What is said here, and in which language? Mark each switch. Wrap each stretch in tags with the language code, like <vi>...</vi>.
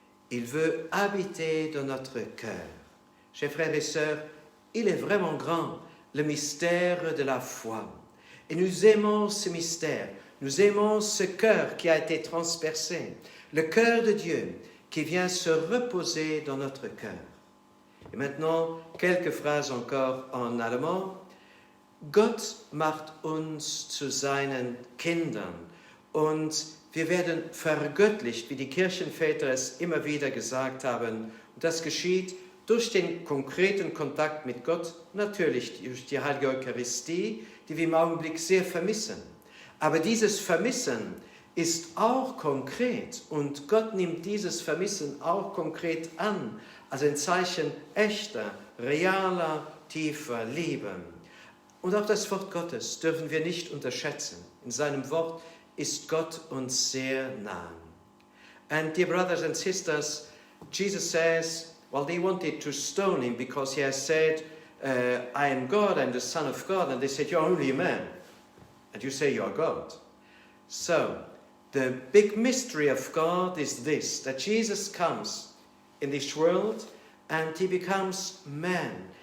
<fr>Il veut habiter dans notre cœur. Chers frères et sœurs, il est vraiment grand, le mystère de la foi. Et nous aimons ce mystère. Nous aimons ce cœur qui a été transpercé. Le cœur de Dieu qui vient se reposer dans notre cœur. Et maintenant, quelques phrases encore en allemand.</fr> <de>Gott macht uns zu seinen Kindern und wir werden vergöttlicht, wie die Kirchenväter es immer wieder gesagt haben. Und das geschieht durch den konkreten Kontakt mit Gott, natürlich durch die Heilige Eucharistie, die wir im Augenblick sehr vermissen. Aber dieses Vermissen ist auch konkret und Gott nimmt dieses Vermissen auch konkret an, als ein Zeichen echter, realer, tiefer Liebe. Und auch das Wort Gottes dürfen wir nicht unterschätzen. In seinem Wort ist Gott uns sehr nah.</de> <en>And dear brothers and sisters, Jesus says, well, they wanted to stone him because he has said, I am God, I'm the Son of God. And they said, you're only a man. And you say you're God. So, the big mystery of God is this, that Jesus comes in this world and he becomes man.</en>